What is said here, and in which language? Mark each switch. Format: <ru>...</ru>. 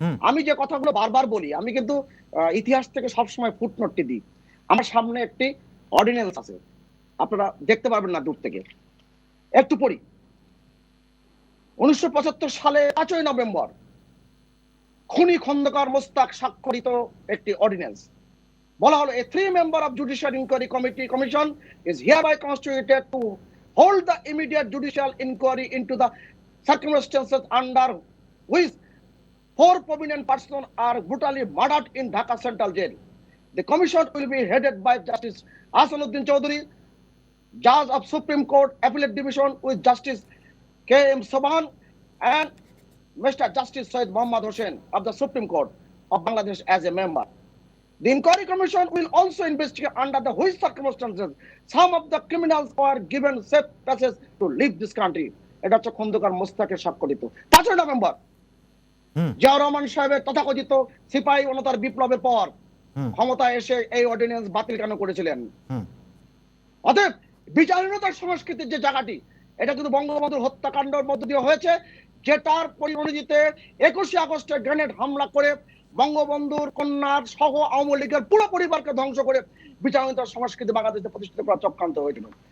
<bn>আমি যে কথাগুলো বারবার বলি, আমি কিন্তু ইতিহাস থেকে সবসময় ফুটনোটটি দিই। আমার সামনে একটি অর্ডিন্যান্স আছে, আপনারা দেখতে পারবেন না দূর থেকে, একটু পড়ি। 1975 সালে 5ই নভেম্বর খুনি খন্দকার মোস্তাক স্বাক্ষরিত একটি অর্ডিন্যান্স। বলা হলো,</bn> <en>a 3-member of Judicial Inquiry Commission is hereby constituted to hold the immediate judicial inquiry into the circumstances under which 4 prominent persons are brutally murdered in Dhaka Central Jail. The commission will be headed by Justice Asanuddin Chowdhury, Judge of Supreme Court Appellate Division, with Justice K.M. Saban and Mr. Justice Syed Mohammad Hossain of the Supreme Court of Bangladesh as a member. The inquiry commission will also investigate under the which circumstances some of the criminals were given safe passage to leave this country.</en> <bn>এটা হচ্ছে খন্দকার মোস্তাকের স্বাক্ষরিত 5 November Ziaur Rahman সাহেবের তথাকথিত সিপাহী অনতার বিপ্লবের পর ক্ষমতায় এসে এই অর্ডিন্যান্স বাতিল কেন করেছিলেন। অতএব বিচারহীনতার সংস্কৃতির যে জায়গাটি, এটা কিন্তু বঙ্গবন্ধুর হত্যাকাণ্ডের মধ্য দিয়ে হয়েছে, যেটার পরিণতিতে 21শে আগস্টে গ্রেনেড হামলা করে বঙ্গবন্ধুর কন্যার সহ আওয়ামী লীগের পুরো পরিবারকে ধ্বংস করে বিচারহীনতার সংস্কৃতি বাংলাদেশে প্রতিষ্ঠিত করা চক্রান্ত হয়েছিল।</bn>